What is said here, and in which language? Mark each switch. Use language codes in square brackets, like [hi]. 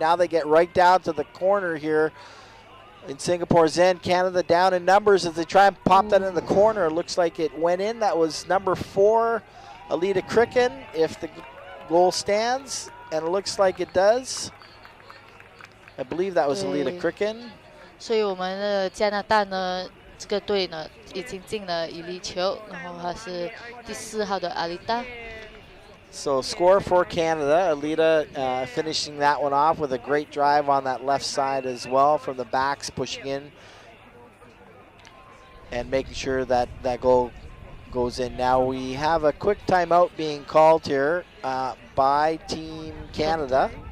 [en] Now they get right down to the corner here in Singapore's end. Canada down in numbers as they try and pop that in the corner. It looks like it went in. That was number 4, Alita Cricken, if the goal stands, and it looks like it does. I believe that was Alita Cricken. [zh] 所以我们的加拿大呢，这个队呢已经进了一粒球，然后他是第4号的阿丽达。 [en] So score for Canada. Alita finishing that one off with a great drive on that left side as well from the backs, pushing in and making sure that that goal goes in. Now we have a quick timeout being called here by Team Canada.